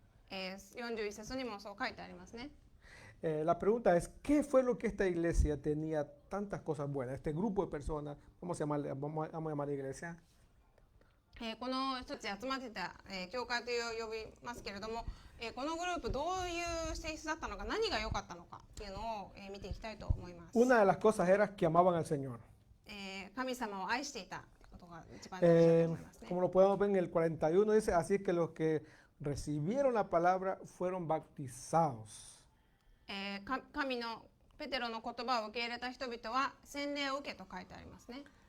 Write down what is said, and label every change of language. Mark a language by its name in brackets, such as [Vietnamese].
[Japanese] 41節にもそう書いてありますね。 [Spanish] La pregunta es, ¿qué fue lo que esta iglesia tenía tantas cosas buenas? Este grupo de personas, vamos a llamar iglesia. [Japanese] この人たち集まってた、教会と呼びますけれども、このグループどういう性質だったのか、何が良かったのかっていうのを、見ていきたいと思います。 [Spanish] Una de las cosas era que amaban al Señor. [Japanese] 神様を愛していたことが一番大事だと思いますね。 [Spanish] Como lo podemos ver en el 41 dice, así que los que recibieron la palabra fueron bautizados. [Japanese] 神のペテロの言葉を受け入れた人々は洗礼を受けと書いてありますね。